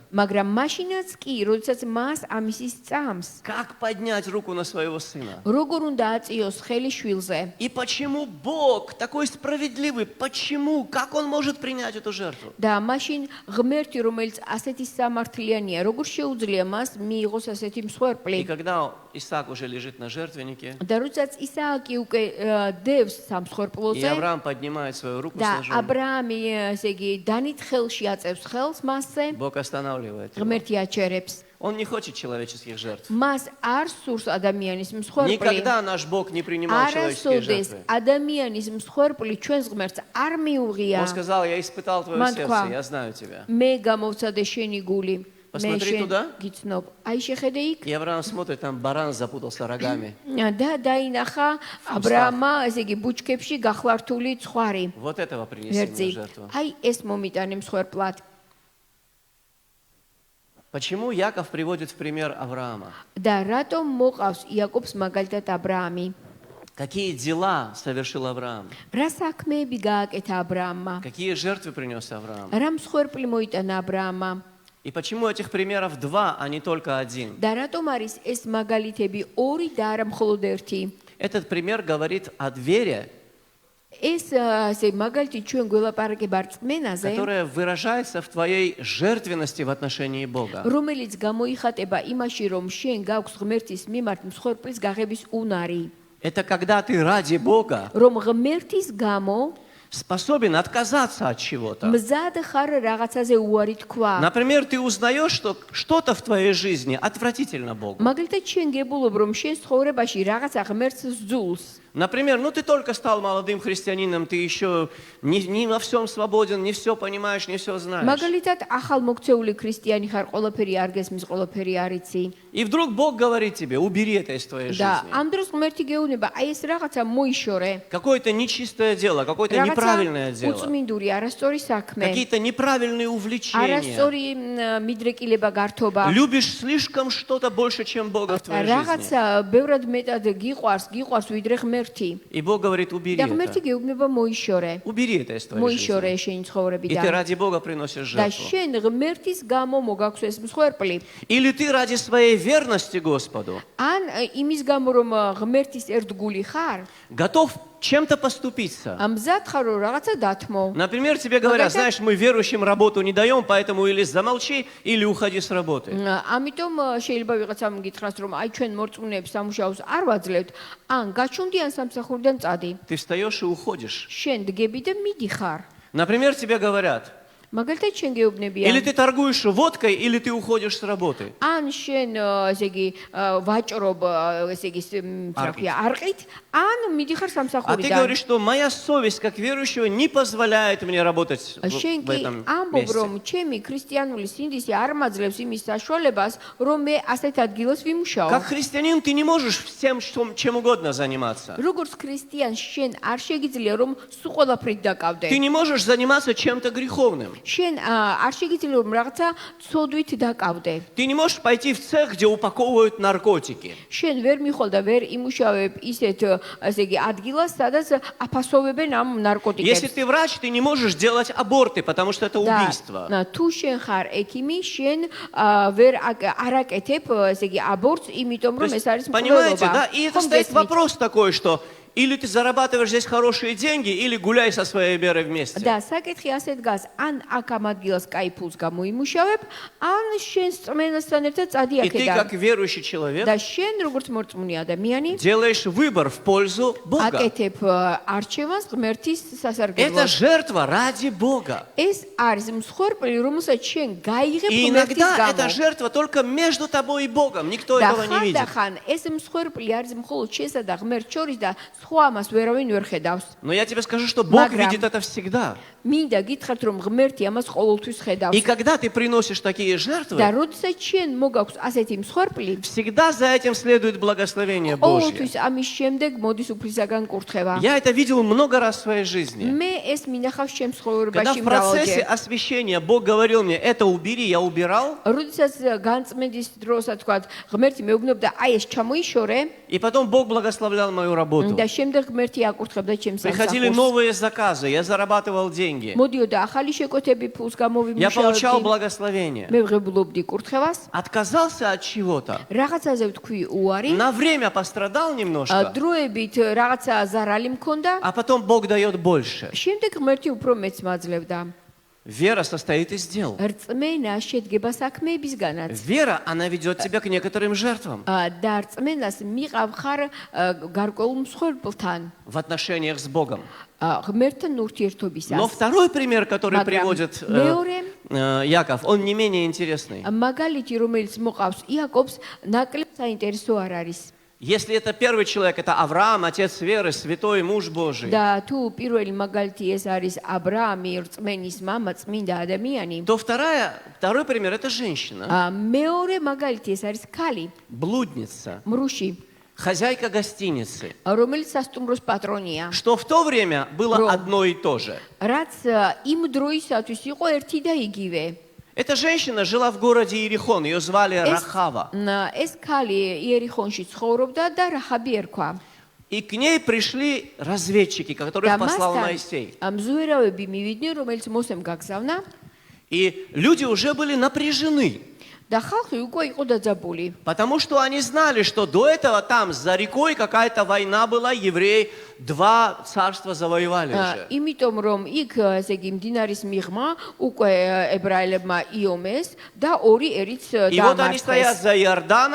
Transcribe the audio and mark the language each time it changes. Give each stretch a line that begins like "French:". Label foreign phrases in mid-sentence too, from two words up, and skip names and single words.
Georgian: მაგრამ მაშინაც კი, როდესაც მას ამისის წამს,
Russian: как поднять руку на своего сына?
Georgian: როგორ უნდა აწიოს ხელი შვილზე?
Russian: И почему Бог такой справедливый? Почему? Как он может принять эту жертву?
Georgian: და მაშინ ღმერთი, რომელიც ასეთი სამართლიანია, როგორ შეუძლია მას მიიღოს ასეთი
Russian: И
Georgian: მსხვერპლი?
Russian: когда Исаак уже лежит на жертвеннике,
Georgian: და როდესაც ისააკი უკვე დევს
Russian: и
Georgian: სამსხვერპლოზე
Russian: Авраам поднимает свою руку с
Georgian: და
Russian: ножом,
Georgian: აბრაამი ესე იგი დანით ხელში აწევს ხელს მასზე,
Russian: Бог останавливает его.
Georgian: ღმერთი აჩერებს.
Russian: Он не хочет человеческих жертв.
Georgian: მას არ სურს ადამიანის მსხვერპლი.
Russian: Никогда наш Бог не принимал человеческие
Georgian: არასოდეს
Russian: жертвы.
Georgian: ადამიანის მსხვერპლი ჩვენს ღმერთს არ მიუღია.
Russian: Он сказал, я испытал твое Ман сердце,
Georgian: თქვა,
Russian: я знаю тебя.
Georgian: მე გამოვცადე შენი გული. მე
Russian: Посмотри
Georgian: შენ
Russian: туда.
Georgian: გიცნობ. აი შეხედე იქ.
Russian: И Авраам смотрит, там баран запутался рогами.
Georgian: და დაინახა აბრაამა, ესე იგი ბუჩქებში გახლართული ცხვარი.
Russian: Вот этого принеси
Georgian: ვერძი.
Russian: мне жертву.
Georgian: აი ეს მომიტანე მსხვერპლად.
Russian: Почему Яков приводит в пример Авраама?
Georgian: და რატომ მოყავს იაკობს მაგალითად აბრაამი?
Russian: Какие дела совершил Авраам?
Georgian: რა საქმეები გააკეთა აბრაამმა?
Russian: Какие жертвы принес Авраам?
Georgian: რა მსხვერპლი მოიტანა აბრაამმა?
Russian: И почему этих примеров два, а не только один?
Georgian: და რატომ არის ეს მაგალითები ორი და არა მხოლოდ ერთი?
Russian: Этот пример говорит о вере,
Georgian: ეს ასე მაგალითი ჩვენ გველაპარაკება რწმენაზე,
Russian: которая выражается в твоей жертвенности в отношении Бога.
Georgian: რომელიც გამოიხატება იმაში, რომ შენ გაქვს ღმერთის მიმართ მსხვერპლის გაღების უნარი,
Russian: Это когда ты ради Бога
Georgian: რომ ღმერთის გამო
Russian: способен отказаться от чего-то.
Georgian: მზად ხარ რაღაცაზე უარი თქვა.
Russian: Например, ты узнаешь, что что-то в твоей жизни отвратительно Богу.
Georgian: მაგალითად შენ გებულობ რომ შენ ცხოვრებაში რაღაცა ღმერთს სძულს.
Russian: Например, ты только стал молодым христианином, ты еще не во всем свободен, не все понимаешь, не все знаешь.
Georgian: მაგალითად ახალ მოქცეული ქრისტიანი ხარ, ყველაფერი არ გესმის, ყველაფერი არ იცი.
Russian: И вдруг Бог говорит тебе: убери это из твоей
Georgian: და
Russian: жизни.
Georgian: ამ დროს ღმერთი გეუბნება, აი ეს რაღაცა მოიშორე.
Russian: Какое-то нечистое дело, какое-то неправильное дело.
Georgian: უწმინდური, არასწორი საქმე.
Russian: Какие-то неправильные увлечения.
Georgian: არასწორი მიდრეკილება, გართობა.
Russian: Любишь слишком что-то больше, чем Бога в твоей жизни.
Georgian: რაღაცა ბევრად მეტად გიყვარს ვიდრე ღმერთი.
Russian: И Бог говорит: убери
Georgian: და ღმერთი
Russian: это.
Georgian: გეუბნება მოიშორე.
Russian: Убери это из твоей
Georgian: მოიშორე
Russian: жизни.
Georgian: შენი
Russian: И ты
Georgian: ცხოვრებიდან.
Russian: ради Бога приносишь
Georgian: და
Russian: жертву.
Georgian: შენ ღმერთის გამო მოგაქვს ეს მსხვერპლი.
Russian: Или ты ради своей верности Господу
Georgian: ან იმის გამო რომ ღმერთის ერთგული ხარ,
Russian: готов чем-то поступиться.
Georgian: მზად ხარ რომ რაღაცა დათმო.
Russian: Например, тебе говорят: Магазин- знаешь, мы верующим работу не даем, поэтому или замолчи, или уходи с работы.
Georgian: ამიტომ შეიძლება ვიღაცამ გითხრას რომ აი ჩვენ მორწმუნეებს სამუშაოს არ ვაძლევთ, ან გაჩუნდიან სამსახურიდან წადი.
Russian: Ты встаешь и уходишь.
Georgian: შენ დგები და მიდიხარ.
Russian: Например, тебе говорят:
Georgian: მაგალითად შენ
Russian: или
Georgian: გეუბნებიან
Russian: ты торгуешь водкой, или ты уходишь с работы.
Georgian: ან შენ ესე იგი ვაჭრობ ესე იგი არყით, ან მიდიხარ
Russian: А ты
Georgian: სამსახურიდან.
Russian: говоришь, что моя совесть как верующего не позволяет мне работать
Georgian: შენ
Russian: в
Georgian: კი
Russian: этом
Georgian: ამბობ
Russian: месте.
Georgian: რომ ჩემი ქრისტიანული სინდისი არ მაძლევს იმის საშუალებას რომ მე ასეთ ადგილას ვიმუშაო.
Russian: Как христианин ты не можешь всем чем угодно заниматься.
Georgian: როგორც ქრისტიანს შენ არ შეგიძლია რომ სულ ყველაფრით დაკავდე.
Russian: Ты не можешь заниматься чем-то греховным.
Georgian: შენ არ შეგიძლია რომ რაღაცა ცოდვით დაკავდე.
Russian: Ты не можешь пойти в цех, где упаковывают наркотики.
Georgian: შენ ვერ მიხვალ და ვერ იმუშავებ ისეთ ასე იგი ადგილას, სადაც აფასოვებენ ამ
Russian: Если
Georgian: ნარკოტიკებს.
Russian: ты врач, ты не можешь делать аборты, потому что это убийство.
Georgian: თუ შენ ხარ ექიმი, შენ ვერ არაკეთებ ასე იგი აბორტს, იმიტომ
Russian: То
Georgian: რომ
Russian: есть,
Georgian: ეს არის
Russian: понимаете,
Georgian: მკვლელობა.
Russian: да? И это
Georgian: ხომ
Russian: стоит
Georgian: გესმით?
Russian: вопрос такой, что или ты зарабатываешь здесь хорошие деньги, или гуляй со своей верой вместе.
Georgian: და საკითხი ასე დგას, ან აქ ამ ადგილას кай ფულს გამოიმუშავებ, ან შენ სწმენასთან ერთად წადი
Russian: И ты,
Georgian: აქედან.
Russian: как верующий человек,
Georgian: და შენ როგორც მორწმუნე ადამიანი
Russian: делаешь выбор в пользу Бога.
Georgian: აკეთებ არჩევანს ღმერთის
Russian: Это
Georgian: სასარგებლოდ.
Russian: жертва ради Бога.
Georgian: ეს არის მსხვერპლი, რომელსაც შენ გაიღებ
Russian: И
Georgian: ღმერთის
Russian: иногда эта
Georgian: გამო.
Russian: жертва только между тобой и Богом. Никто
Georgian: და
Russian: этого не видит.
Georgian: ხანდახან ეს მსხვერპლი არის მხოლოდ შენსა და ღმერთს შორის და სხვა ამას ვერავინ ვერ ხედავს.
Russian: Но я тебе скажу, что Бог
Georgian: Მაგრამ-
Russian: видит это всегда.
Georgian: მინდა გითხრათ, რომ ღმერთი ამას ყოველთვის ხედავს.
Russian: И когда ты приносишь такие
Georgian: და
Russian: жертвы,
Georgian: როდესაც შენ მოგაქვს ასეთი მსხვერპლი,
Russian: всегда за этим следует благословение Божье.
Georgian: ყოველთვის ამის შემდეგ მოდის უფლისაგან კურთხევა.
Russian: Я это видел много раз в своей жизни.
Georgian: მე ეს მინახავს ჩემ
Russian: Когда
Georgian: ცხოვრებაში
Russian: в процессе
Georgian: მრავალჯერ.
Russian: освящения Бог говорил мне: это убери, я убирал.
Georgian: როდესაც განწმენდის დროსაც თქვა, ღმერთი მეუბნებდა, აი ეს ჩამოიშორე
Russian: И потом Бог благословлял мою работу.
Georgian: და შემდეგ ღმერთი აკურთხებდა ჩემს
Russian: Приходили
Georgian: სამსახურს.
Russian: новые заказы, я зарабатывал деньги.
Georgian: მოდიოდა ახალი შეკვეთები ფულს
Russian: Я получал
Georgian: გამოვიმუშავებდი.
Russian: благословение.
Georgian: მე ვღებულობდი კურთხევას.
Russian: Отказался от чего-то.
Georgian: რაღაცაზე ვთქვი უარი.
Russian: На время пострадал немножко,
Georgian: დროებით რაღაცა ზარალი მქონდა.
Russian: а потом Бог дает больше.
Georgian: შემდეგ ღმერთი უფრო მეც მაძლევდა.
Russian: Вера состоит из дел.
Georgian: რწმენა შედგება საქმეებისგანაც.
Russian: Вера, она ведет тебя к некоторым жертвам
Georgian: და რწმენას მიყავ ხარ გარკვეულ მსხვერპლთან.
Russian: в отношениях с Богом.
Georgian: ღმერთთან
Russian: Но
Georgian: ურთიერთობისას.
Russian: второй пример, который
Georgian: Მაგრამ
Russian: приводит
Georgian: მეორე
Russian: Яков, он не менее интересный.
Georgian: მაგალითი რომელიც მოყავს იაკობს ნაკლებ საინტერესო არ არის.
Russian: Если это первый человек, это Авраам, отец веры, святой муж Божий,
Georgian: და თუ პირველი მაგალითი ეს არის აბრაამი, რწმენის მამა, წმინდა ადამიანი,
Russian: то второй пример – это женщина,
Georgian: მეორე მაგალითი ეს არის ქალი,
Russian: блудница,
Georgian: მრუში,
Russian: хозяйка гостиницы,
Georgian: რომელიც სასტუმროს პატრონია,
Russian: что в то время было Ром. одно и то же.
Georgian: რაც იმ დროისათვის იყო ერთი და იგივე.
Russian: Эта женщина жила в городе Иерихон, ее звали Рахава.
Georgian: ეს ქალი იერიხონში ცხოვრობდა და რაჰაბი ერქვა.
Russian: И к ней пришли разведчики, которых послал Моисей.
Georgian: მზუერავები მივიდნენ, რომელიც მოსემ გაგზავნა
Russian: И люди уже были напряжены,
Georgian: და ხალხი უკვე იყო დაძაბული.
Russian: потому что они знали, что до этого там за рекой какая-то война была, евреи два царства завоевали уже.
Georgian: იმიტომ რომ იქ ესე იგი მდინარის მიღმა უკვე ებრაელებმა იომეს და ორი ერიც
Russian: И вот они стоят
Georgian: დაამარცხეს.